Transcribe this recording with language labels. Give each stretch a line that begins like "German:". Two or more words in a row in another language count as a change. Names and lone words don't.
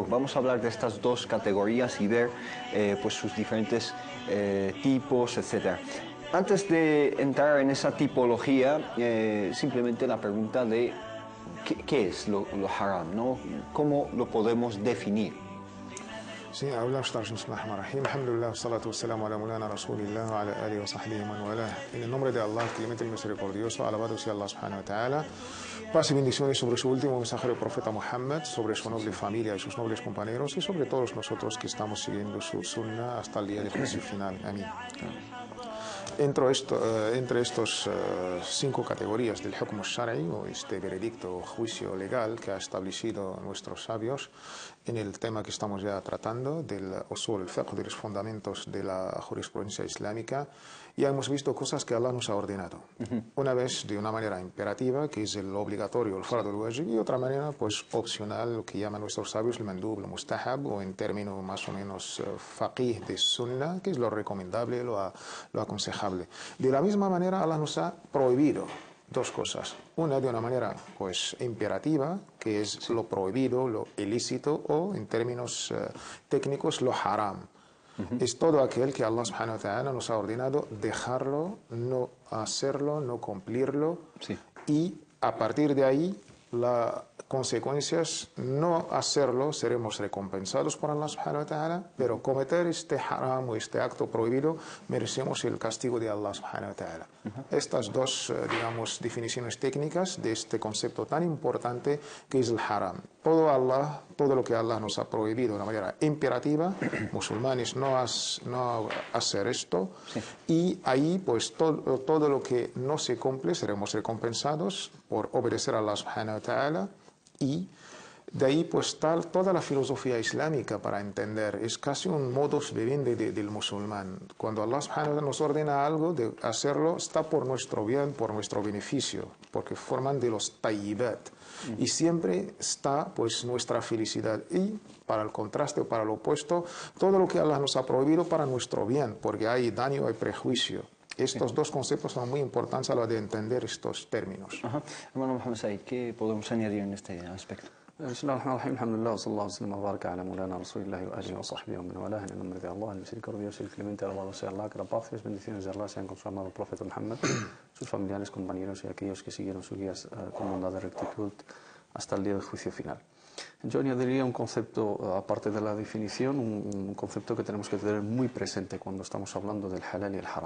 Spanish: Vamos a hablar de estas dos categorías y ver pues sus diferentes tipos, etc. Antes de entrar en esa tipología, simplemente la pregunta de ¿qué es lo haram, ¿no? ¿Cómo lo podemos definir?
Arabic: Sí, hablamos de بسم الله الرحمن الرحيم. الحمد لله، الصلاة والسلام على مولانا رسول الله وعلى آله وصحبه من والاه.
Spanish: En el nombre de Allah, clemente y misericordioso, alabado sea Allah
Arabic: سبحانه وتعالى.
Spanish: Paz y bendiciones sobre su último mensajero, el profeta Muhammad, sobre su noble familia y sus nobles compañeros, y sobre todos nosotros que estamos siguiendo su sunnah hasta el día del juicio final. Amén. Entre estos cinco categorías del
Arabic: الحكم الشرعي,
Spanish: o este veredicto o juicio legal que ha establecido nuestros sabios en el tema que estamos ya tratando, del
Arabic: أصول الفقه,
Spanish: de los fundamentos de la jurisprudencia islámica, ya hemos visto cosas que Allah nos ha ordenado. Una vez de una manera imperativa, que es el obligatorio, el
Arabic: الفرض الواجب,
Spanish: y otra manera pues opcional, lo que llaman nuestros sabios el mandub, el mustahab, o en términos más o menos faqih de sunnah, que es lo recomendable, lo aconsejable. De la misma manera, Allah nos ha prohibido dos cosas. Una de una manera pues imperativa, que es lo prohibido, lo ilícito, o en términos técnicos, lo haram. Es todo aquel que Allah
Arabic: سبحانه وتعالى
Spanish: nos ha ordenado dejarlo, no hacerlo, no cumplirlo, y a partir de ahí las consecuencias, no hacerlo, seremos recompensados por Allah
Arabic: سبحانه وتعالى,
Spanish: pero cometer este haram o este acto prohibido, merecemos el castigo de Allah
Arabic: سبحانه وتعالى.
Spanish: Estas dos, digamos, definiciones técnicas de este concepto tan importante que es el haram. Todo lo que Allah nos ha prohibido de una manera imperativa, musulmanes no hacer esto, y ahí pues todo lo que no se cumple seremos recompensados por obedecer a Allah
Arabic: سبحانه وتعالى.
Spanish: Y de ahí pues está toda la filosofía islámica para entender. Es casi un
Latin: modus vivendi
Spanish: del musulmán. Cuando Allah
Arabic: سبحانه وتعالى
Spanish: nos ordena algo, de hacerlo, está por nuestro bien, por nuestro beneficio, porque forman de los tayyibat. Y siempre está pues nuestra felicidad. Y para el contraste o para lo opuesto, todo lo que Allah nos ha prohibido para nuestro bien, porque hay daño, hay prejuicio. Estos dos conceptos son muy importantes a la hora de entender estos términos. Hermano Mohamed Said, ¿qué podemos añadir en este aspecto?
Arabic: بسم الله الرحمن الرحيم، الحمد لله, صلى الله عليه وبارك على مولانا رسول الله وآله وصحبه ومن والاه.
Spanish: En el nombre de Allah, el misericordioso y el clemente, alabado sea Allah, que la paz y las bendiciones de Allah sean con su amado profeta Muhammad, sus familiares, compañeros y aquellos que siguieron sus guías con bondad y rectitud hasta el día del juicio final. Yo añadiría un concepto, aparte de la definición, un concepto que tenemos que tener muy presente cuando estamos hablando del halal y el haram.